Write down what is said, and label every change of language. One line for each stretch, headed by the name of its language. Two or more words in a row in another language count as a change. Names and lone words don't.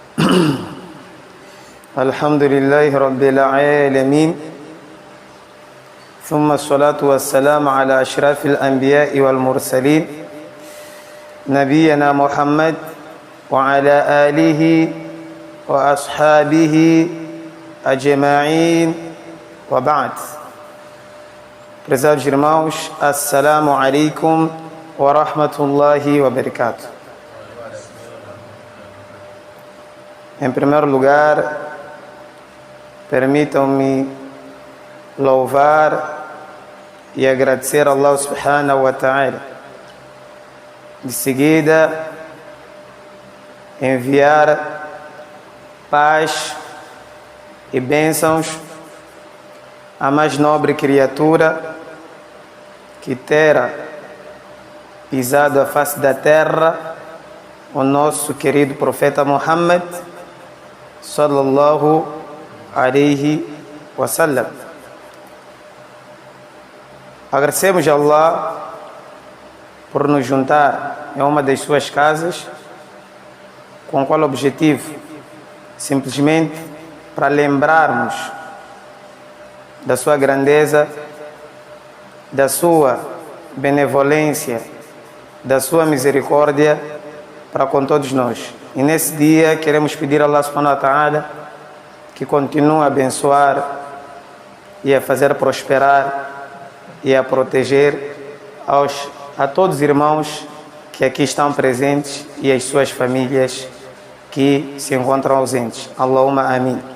Arabic: الحمد لله رب العالمين ثم الصلاة والسلام على أشرف الأنبياء والمرسلين نبينا محمد وعلى آله وأصحابه أجمعين وبعد.
Portuguese: Prezados irmãos,
Arabic: السلام عليكم ورحمة الله وبركاته.
Portuguese: Em primeiro lugar, permitam-me louvar e agradecer a Allah
Arabic: سبحانه وتعالى.
Portuguese: De seguida, enviar paz e bênçãos à mais nobre criatura que terá pisado a face da terra, o nosso querido profeta Muhammad
Arabic: صلى الله عليه وسلم.
Portuguese: Agradecemos a Allah por nos juntar em uma das suas casas. Com qual objetivo? Simplesmente para lembrarmos da sua grandeza, da sua benevolência, da sua misericórdia para com todos nós. E nesse dia queremos pedir a Allah
Arabic: سبحانه وتعالى
Portuguese: que continue a abençoar e a fazer prosperar e a proteger a todos os irmãos que aqui estão presentes e as suas famílias que se encontram ausentes.
Arabic: اللهم آمين.